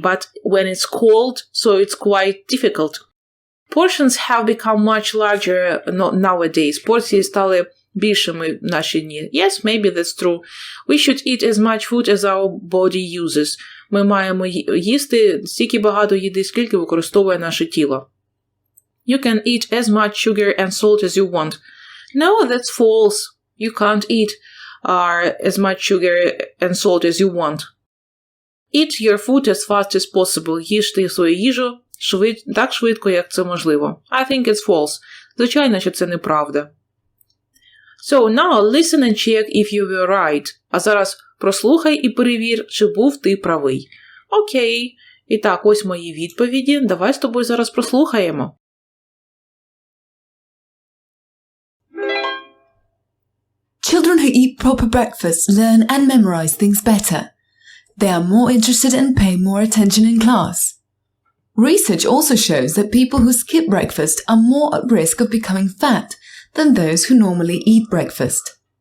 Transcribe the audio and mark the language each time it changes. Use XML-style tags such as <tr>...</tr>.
<en>But when it's cold, so it's quite difficult. Portions have become much larger nowadays.</en> <uk>Порції стали більшими в наші дні.</uk> <en>Yes, maybe that's true. We should eat as much food as our body uses.</en> <uk>Ми маємо їсти стільки багато їди, скільки використовує наше тіло.</uk> <en>You can eat as much sugar and salt as you want. No, that's false. You can't eat as much sugar and salt as you want. Eat your food as fast as possible.</en> <uk>Їжте свою їжу так швидко, як це можливо.</uk> <en>I think it's false.</en> <uk>Звичайно, що це неправда.</uk> <en>So now listen and check if you were right.</en> <uk>А зараз прослухай і перевір, чи був ти правий. Окей. І так, ось мої відповіді. Давай з тобою зараз прослухаємо.</uk> <en>Children who eat proper breakfast learn and memorize things better. They are more interested and pay more attention in class. Research also shows that people who skip breakfast are more at risk of becoming fat than those who normally eat breakfast.</en>